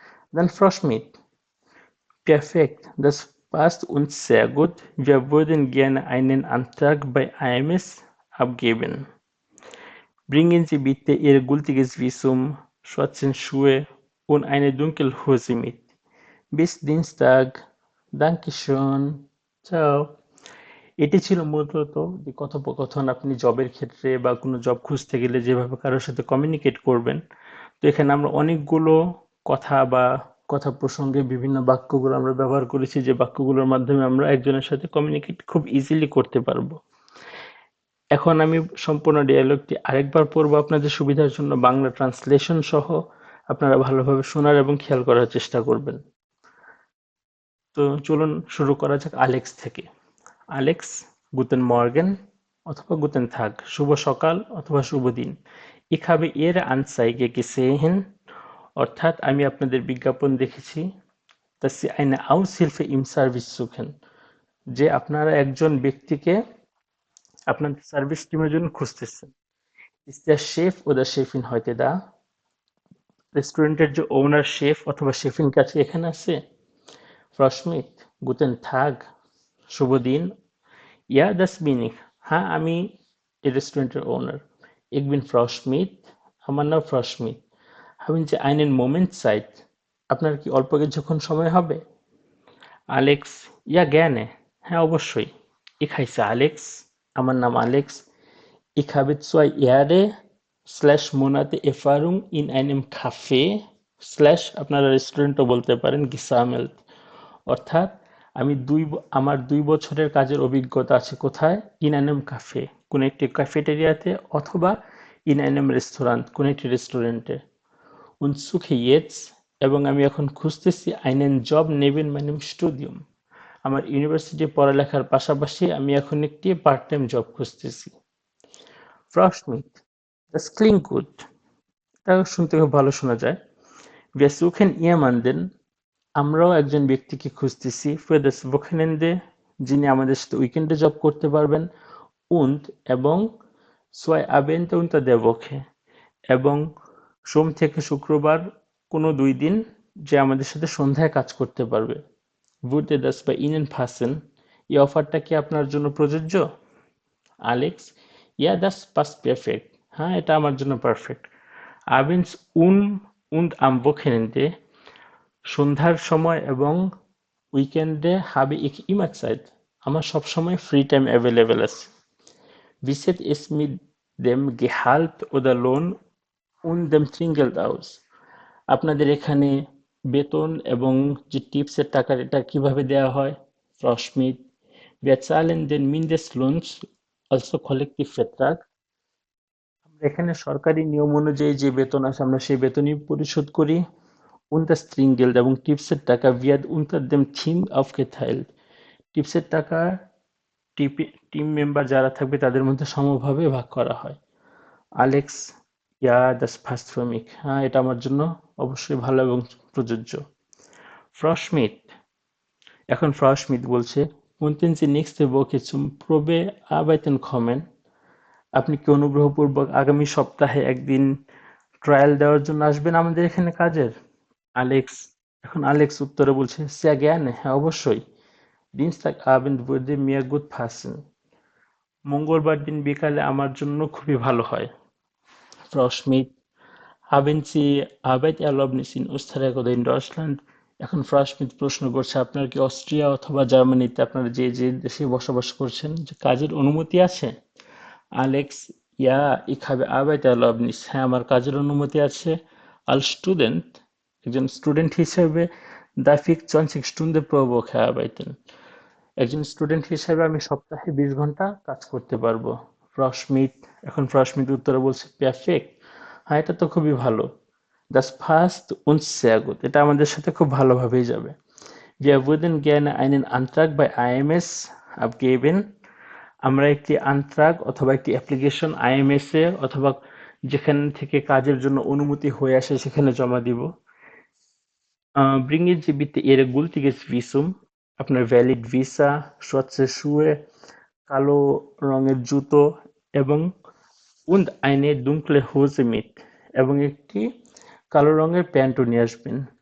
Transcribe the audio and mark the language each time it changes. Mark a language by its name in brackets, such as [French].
[German] Dann Frau Schmidt, perfekt, das passt uns sehr gut. Wir würden gerne einen Antrag bei AMS abgeben. Bringen Sie bitte Ihr gültiges Visum, schwarze Schuhe und eine Dunkelhose mit. Bis Dienstag. Dankeschön. Ciao. [Bangla] এটি ছিল মূলত যে কথোপকথন আপনি জবের ক্ষেত্রে বা কোনো জব খুঁজতে গেলে যেভাবে কারোর সাথে কমিউনিকেট করবেন। তো এখানে আমরা অনেকগুলো কথা বা কথা প্রসঙ্গে বিভিন্ন বাক্যগুলো আমরা ব্যবহার করেছি, যে বাক্যগুলোর মাধ্যমে আমরা একজনের সাথে কমিউনিকেট খুব ইজিলি করতে পারবো। এখন আমি সম্পূর্ণ ডায়ালগটি আরেকবার পড়বো আপনাদের সুবিধার জন্য, বাংলা ট্রান্সলেশন সহ। আপনারা ভালোভাবে শোনার এবং খেয়াল করার চেষ্টা করবেন। তো চলুন শুরু করা যাক আলেক্স থেকে। আলেক্স, [German] গুতেন মর্গেন অথবা গুতেন থাগ, [Bangla] শুভ সকাল অথবা শুভ দিন। [German] Ich habe Ihre Anzeige gesehen, [Bangla] অর্থাৎ আমি আপনাদের বিজ্ঞাপন দেখেছি, [German] dass Sie eine Aushilfe im Service suchen, [Bangla] যে আপনারা একজন ব্যক্তিকে আপনাদের সার্ভিস টিমের জন্য খুঁজতেছেন। [German] Ist der Chef oder Chefin heute da? [Bangla] রেস্টুরেন্টের যে ওনার, শেফ অথবা শেফিন কাছে এখানে আছে? [German] Frau Schmidt, guten Tag, [Bangla] শুভ দিন। [German] Ja, das bin ich. [Bangla] হ্যাঁ, আমি এই রেস্টুরেন্টের ওনার। [German] Ich bin Frau Schmidt, [Bangla] আমার নাম ফ্রাউ Smith. [German] Haben Sie einen Moment Zeit? [Bangla] আপনার কি অল্প কিছুক্ষণ সময় হবে? [German] আলেক্স, ja gerne. [Bangla] হ্যাঁ, অবশ্যই। [German] Ich heiße Alex, [Bangla] আমার নাম Alex. [German] Ich habe 2 Jahre / Monate Erfahrung in einem Café / [Bangla] আপনারা রেস্টুরেন্টও বলতে পারেন [German] gesammelt, [Bangla] অর্থাৎ আমার 2 বছরের কাজের অভিজ্ঞতা আছে কোথায়? [German] ইন অ্যানম কাফে, [Bangla] কোন একটি ক্যাফেটেরিয়াতে, অথবা [German] ইন অ্যানম রেস্টুরেন্ট, [Bangla] কোন একটি রেস্টুরেন্টে। [German] Und suche jetzt, [Bangla] এবং আমি এখন খুঁজতেছি [German] einen Job neben meinem Studium। [Bangla] আমার ইউনিভার্সিটি পড়ালেখার পাশাপাশি আমি এখন একটি পার্ট টাইম জব খুঁজতেছি। [German] Frau Schmidt, das klingt gut। [Bangla] এটা শুনতে খুব ভালো শোনা যায়। [German] Wir suchen jemanden, [Bangla] আমরাও একজন ব্যক্তিকে খুঁজতেছি [German] für das Wochenende, [Bangla] যিনি আমাদের সাথে উইকেন্ডে জব করতে পারবেন, [German] und [Bangla] এবং [German] zwei Abende unter der Woche, [Bangla] এবং সোম থেকে শুক্রবার কোনো 2 দিন, যে আমাদের সাথে সন্ধ্যায় কাজ করতে পারবে। [German] Würde das bei Ihnen passen? [Bangla] এই অফারটা কি আপনার জন্য প্রযোজ্য? Alex, [German] ja, das passt perfekt। [Bangla] হ্যাঁ, এটা আমার জন্য perfect. [German] Abends und am Wochenende, [Bangla] সন্ধ্যার সময় এবং উইকেন্ডে [German] habe ich immer Zeit। [Bangla] আমার সবসময় ফ্রি টাইম অ্যাভেলেবেল আছে। [German] Wie sieht es mit dem Gehalt oder Lohn und dem Trinkgeld aus? [Bangla] আপনাদের এখানে বেতন এবং যে টিপসের টাকা, এটা কিভাবে দেওয়া হয়? [German] Frau Schmidt, wir zahlen den Mindestlohn, also Kollektivvertrag। [Bangla] আমরা এখানে সরকারি নিয়ম অনুযায়ী যে বেতন আছে আমরা সেই বেতনই পরিশোধ করি। [German] Und das Trinkgeld [Bangla] এবং টিপসের টাকা [German] wird unter dem Team aufgeteilt। [Bangla] টিপসের টাকা টিম মেম্বার যারা থাকবে তাদের মধ্যে সমভাবে ভাগ করা হয়। [German] আলেক্স, ইয়া, das passt für mich। [Bangla] হ্যাঁ, এটা আমার জন্য অবশ্যই ভালো এবং প্রযোজ্য। [German] Frau Schmidt, [Bangla] এখন Frau Schmidt বলছে, [German] könnten Sie nächste Woche zum Probearbeiten kommen? [Bangla] আপনি কি অনুগ্রহপূর্বক আগামী সপ্তাহে একদিন ট্রায়াল দেওয়ার জন্য আসবেন আমাদের এখানে কাজের? আলেক্স, এখন আলেক্স উত্তরে বলছে, [German] sehr gerne, [Bangla] হ্যাঁ অবশ্যই। [German] Dienstagabend würde mir gut passen। [Bangla] মঙ্গলবার দিন বিকালে আমার জন্য খুবই ভালো হয়। [German] Frau Schmidt, haben Sie Arbeitserlaubnis in Österreich oder in Deutschland? [Bangla] এখন Frau Schmidt প্রশ্ন করছে, আপনার কি অস্ট্রিয়া অথবা জার্মানিতে, আপনারা যে যে দেশে বসবাস করছেন, যে কাজের অনুমতি আছে? Alex, [German] ja, ich habe Arbeitserlaubnis। [Bangla] হ্যাঁ, আমার কাজের অনুমতি আছে। [German] Als Student, [Bangla] একজন স্টুডেন্ট হিসেবে, [German] darf ich 20 Stunden pro Woche arbeiten। [Bangla] একজন স্টুডেন্ট হিসেবে আমি সপ্তাহে 20 ঘন্টা কাজ করতে পারবো। Frau Schmidt, এখন Frau Schmidt উত্তরে বলছে, [German] perfekt। [Bangla] হ্যাঁ, এটা তো খুবই ভালো। [German] Das passt uns sehr gut। [Bangla] এটা আমাদের সাথে খুব ভালোভাবেই যাবে। [German] Wir würden gerne einen Antrag bei AMS abgeben। [Bangla] আমরা একটি আনট্রাগ অথবা একটি অ্যাপ্লিকেশন আইএমএস এ অথবা যেখান থেকে কাজের জন্য অনুমতি হয়ে আসে সেখানে জমা দিব। [German] Bringen Sie bitte Ihr gültiges Visum, [Bangla] আপনার ভ্যালিড ভিসা, স্বচ্ছ শুয়ে, কালো রঙের জুতো, এবং [German] und eine dunkle Hose mit, [Bangla] এবং একটি কালো রঙের প্যান্টও নিয়ে আসবেন।